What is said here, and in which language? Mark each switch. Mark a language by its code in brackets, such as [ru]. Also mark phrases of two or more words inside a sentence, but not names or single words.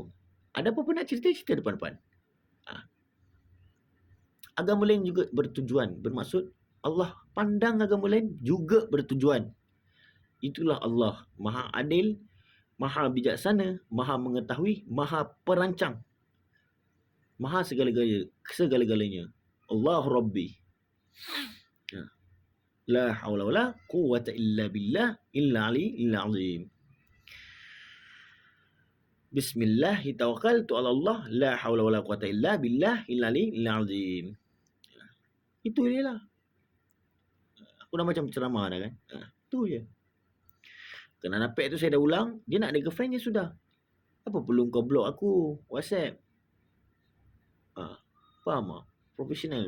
[ms] Ada apa-apa nak cerita depan-depan. Agama lain juga bertujuan. Bermaksud Allah pandang agama lain juga bertujuan. Itulah Allah. Maha adil, maha bijaksana, maha mengetahui, maha perancang. Maha segala-galanya. [ar] الله ربي. لا حول ولا قوة إلا بالله إلا عظيم. بسم الله توكلت على الله لا حول ولا قوة إلا بالله إلا عظيم. [ms] Itu je lah. Aku dah macam ceramah dah kan. Itu je. Kena Apek tu saya dah ulang, dia nak ada girlfriend je sudah. Apa perlu kau block aku WhatsApp? Faham tak? Profesional.